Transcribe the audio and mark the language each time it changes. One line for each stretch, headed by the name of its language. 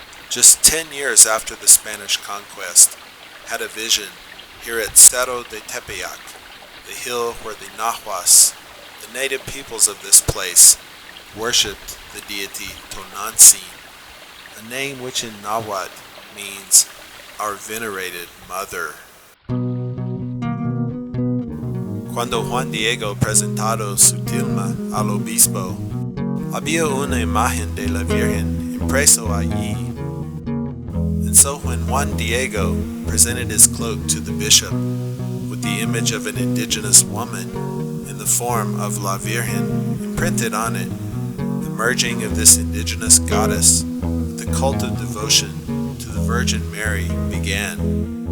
English: just 10 years after the Spanish conquest, had a vision here at Cerro de Tepeyac, the hill where the Nahuas, the native peoples of this place, worshipped the deity Tonantzin, a name which in Nahuatl means our venerated mother.
Spanish: Cuando Juan Diego presentado su tilma al obispo, había una imagen de la Virgen impreso allí.
English: And so when Juan Diego presented his cloak to the bishop with the image of an indigenous woman in the form of La Virgen imprinted on it, the merging of this indigenous goddess with the cult of devotion to the Virgin Mary began.